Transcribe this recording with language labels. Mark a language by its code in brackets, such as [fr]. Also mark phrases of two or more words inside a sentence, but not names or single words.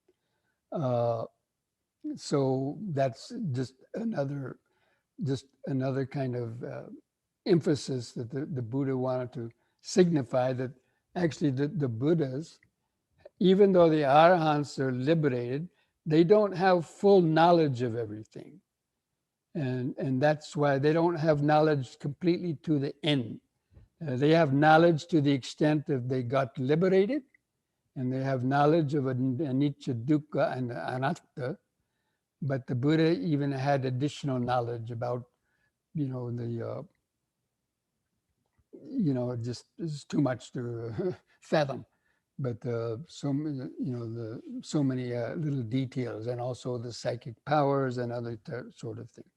[en] So that's just another kind of emphasis that the Buddha wanted to signify, that actually the Buddhas, even though the Arhants are liberated, they don't have full knowledge of everything. And that's why they don't have knowledge completely to the end. They have knowledge to the extent that they got liberated, and they have knowledge of [pi] anicca, dukkha, [en] and anatta. But the Buddha even had additional knowledge about, just is too much to fathom. But so many little details, and also the psychic powers and other sort of things.